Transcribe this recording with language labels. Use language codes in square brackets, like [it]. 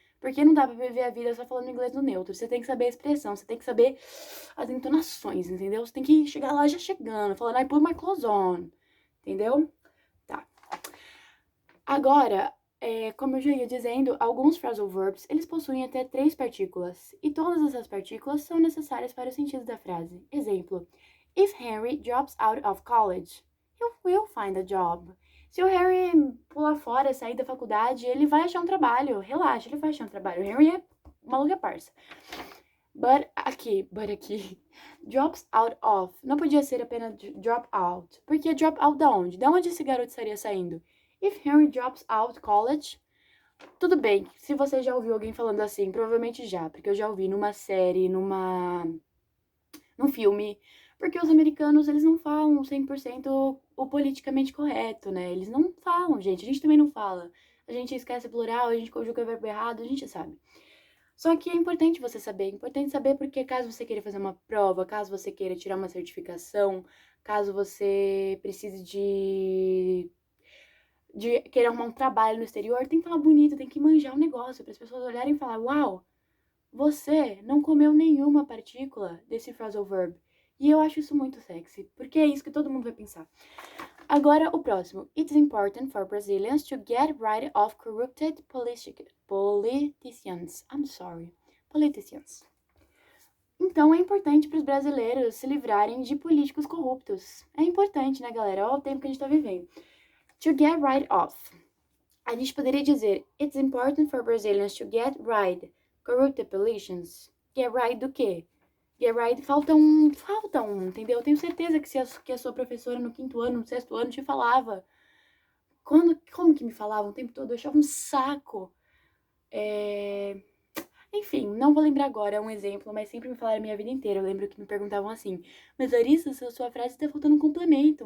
[pt] Porque não dá pra viver a vida só falando inglês no neutro. Você tem que saber a expressão, você tem que saber as entonações, entendeu? Você tem que chegar lá já chegando, falando, [en] I put my clothes on, [pt] entendeu? Tá. Agora, como eu já ia dizendo, alguns phrasal verbs, eles possuem até 3 partículas. E todas essas partículas são necessárias para o sentido da frase. [en] Exemplo, if Henry drops out of college, he will find a job. [pt] Se o Harry pular fora, sair da faculdade, ele vai achar um trabalho. Relaxa, ele vai achar um trabalho. O Harry é maluco, é parça. But aqui, drops out of. Não podia ser apenas drop out. Porque drop out da onde? Da onde esse garoto estaria saindo? [en] If Henry drops out college, [pt] tudo bem. Se você já ouviu alguém falando assim, provavelmente já. Porque eu já ouvi numa série, num filme. Porque os americanos, eles não falam 100% o politicamente correto, né? Eles não falam, gente. A gente também não fala. A gente esquece plural, a gente conjuga o verbo errado, a gente sabe. Só que é importante você saber. É importante saber porque caso você queira fazer uma prova, caso você queira tirar uma certificação, caso você precise de querer arrumar um trabalho no exterior, tem que falar bonito, tem que manjar o negócio, para as pessoas olharem e falar, uau, você não comeu nenhuma partícula desse phrasal verb. E eu acho isso muito sexy, porque é isso que todo mundo vai pensar. Agora, o próximo. [en] It's important for Brazilians to get rid of corrupted politicians. I'm sorry. Politicians. [pt] Então, é importante para os brasileiros se livrarem de políticos corruptos. É importante, né, galera? Olha o tempo que a gente tá vivendo. [en] To get rid of. [pt] A gente poderia dizer, [en] it's important for Brazilians to get rid corrupted politicians. [pt] Get rid do quê? Get rid, falta um, entendeu? Eu tenho certeza que a sua professora no 5º ano, no 6º ano te falava. Como que me falava o tempo todo? Eu achava um saco. Enfim, não vou lembrar agora, é um exemplo, mas sempre me falaram a minha vida inteira. Eu lembro que me perguntavam assim, mas Larissa, sua frase está faltando um complemento.